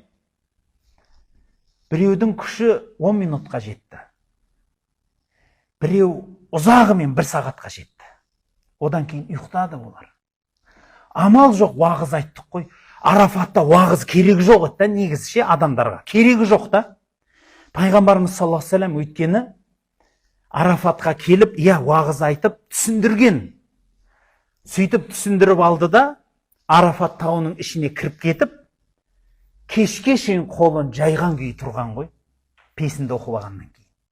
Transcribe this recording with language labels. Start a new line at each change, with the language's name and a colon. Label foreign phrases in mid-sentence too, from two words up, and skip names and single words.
Kazakh: Біреудің күші 10 минутқа жетті. Біреу ұзағымен 1 сағатқа жетті. Одан кейін ұйықтады олар. Амал жоқ, уағыз айттық қой. Арафатта уағыз керегі жоқ та, негізі ше, адамдарға керегі жоқ та. Пайғамбарымыз
Arabic: صلى الله عليه وسلم
Kazakh: өйткені Арафатқа келіп, уағыз айтып түсіндірген. Сөйтіп түсіндіріп алды да, Арафат тауының ішіне кіріп кетіп, кешке шейін қолын жайған күйі тұрған ғой, песінді оқылағаннан кейін.